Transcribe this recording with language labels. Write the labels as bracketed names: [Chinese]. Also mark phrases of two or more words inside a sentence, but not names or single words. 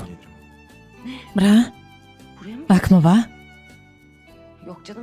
[Georgian] რა? [Turkish] Buraya mı? [Georgian] აქ მოვა? [Turkish] Yok canım.